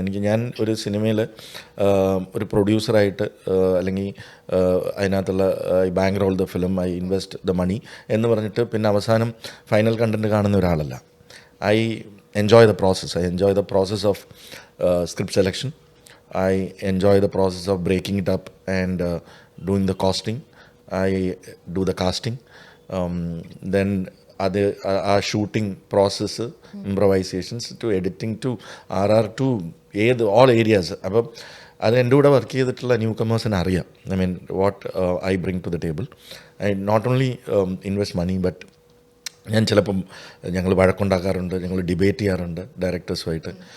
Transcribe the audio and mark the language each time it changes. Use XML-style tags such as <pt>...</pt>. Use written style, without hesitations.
<ml>ഞാൻ ഒരു സിനിമയിൽ ഒരു പ്രൊഡ്യൂസറായിട്ട് അല്ലെങ്കിൽ അതിനകത്തുള്ള</ml> <en>I bankroll the film, I invest the money</en> <ml>എന്ന് പറഞ്ഞിട്ട് പിന്നെ അവസാനം ഫൈനൽ കണ്ടൻറ്റ് കാണുന്ന ഒരാളല്ല.</ml> <en>I enjoy the process. I enjoy the process of script selection. I enjoy the process of breaking it up and doing the costing. I do the casting. Then</en> <ml>അത് ആ shooting process, improvisations to editing to RR</ml> <en>To all areas.</en> <ml>അപ്പം അത് എൻ്റെ കൂടെ work ചെയ്തിട്ടുള്ള new കമേഴ്സിന് അറിയാം.</ml> <en>I mean what I bring to the table. I not only invest money, but</en> <ml>ഞാൻ ചിലപ്പം ഞങ്ങൾ വഴക്കുണ്ടാക്കാറുണ്ട്, ഞങ്ങൾ ഡിബേറ്റ് ചെയ്യാറുണ്ട് ഡയറക്ടേഴ്സുമായിട്ട്.</ml>